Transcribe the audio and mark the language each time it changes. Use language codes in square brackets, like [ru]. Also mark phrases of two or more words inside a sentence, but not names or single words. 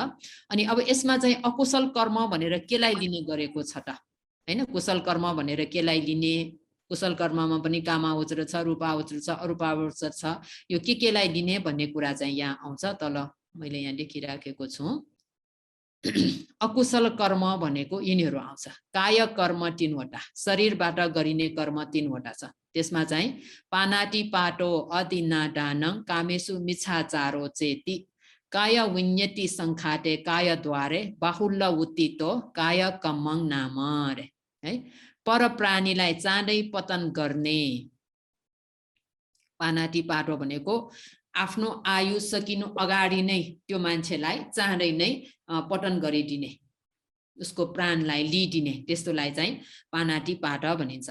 [ne] अनि अब यसमा चाहिँ अकुशल कर्म भनेर केलाई लिने गरेको छ त हैन, कुशल कर्म भनेर केलाई लिने, कुशल कर्ममा पनि कामावचर छ, रूपावचर छ, अरूपावचर छ, यो केलाई लिने भन्ने कुरा चाहिँ यहाँ आउँछ। तल मैले यहाँ लेखिराखेको छु। अकुशल कर्म भनेको यिनीहरू आउँछ। काय कर्म 3 वटा, शरीरबाट गरिने कर्म 3 वटा छ। [pi] त्यसमा चाहिँ पानाति पाटो अदिना दानं कामेसु मिच्छाचारो चेति काय विन्यति संखाते काय द्वारे बाहुल्य उत्तितो काय कम्मङ नाम [ne] रे है। पर प्राणीलाई चाँडै पतन गर्ने। [pi] पानाति पाटो [ne] भनेको आफ्नो आयु सकिनु अगाडि नै त्यो मान्छेलाई चाँडै नै पतन गरिदिने, उसको प्राणलाई लिइदिने, त्यस्तोलाई चाहिँ [pi] पानाति पाट [ne] भनिन्छ।